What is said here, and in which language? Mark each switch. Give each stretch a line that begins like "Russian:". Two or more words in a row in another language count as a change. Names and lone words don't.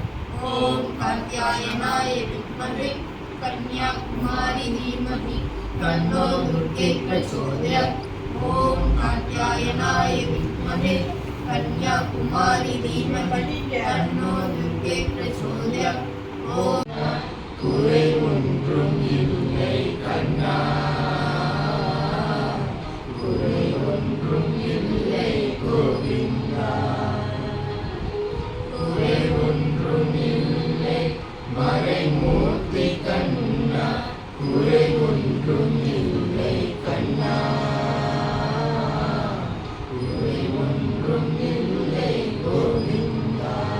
Sanskrit: ॐ कात्यायनाय विद्महे कन्याकुमारी धीमहि तन्नो दुर्गे प्रचोदयात्। ॐ कात्यायनाय विद्महे कन्याकुमारी धीमहि तन्नो दुर्गे प्रचोदयात्।
Tamil: ॐ कुறை ஒன்றும் இல்லை கண்ணா, குறை ஒன்றும் இல்லை கோவிந்தா, குறை ஒன்றும் இல்லை மறைமூர்த்தி கண்ணா, குறை ஒன்றும் இல்லை கண்ணா, குறை ஒன்றும் இல்லை கோவிந்தா.